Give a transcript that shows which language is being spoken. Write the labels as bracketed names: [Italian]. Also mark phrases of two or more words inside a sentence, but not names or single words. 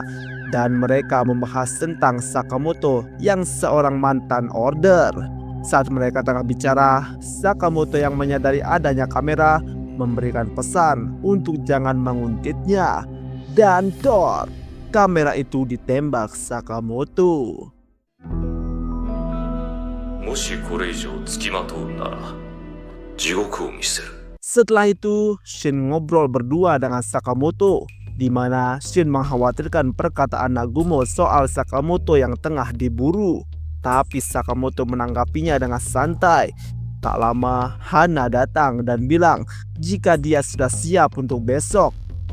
[Indonesian] Dan mereka membahas tentang Sakamoto yang seorang mantan order. Saat mereka tengah bicara, Sakamoto yang menyadari adanya kamera memberikan pesan untuk jangan menguntitnya. Dan dor, kamera itu ditembak Sakamoto. [Japanese] もしこれ以上つきまとうなら、地獄を見せる。 [Indonesian] Setelah itu, Shin ngobrol berdua dengan Sakamoto, di mana Shin mengkhawatirkan perkataan Nagumo soal Sakamoto yang tengah diburu. Tapi Sakamoto menanggapinya dengan santai. Tak lama, Hana datang dan bilang jika dia sudah siap untuk besok.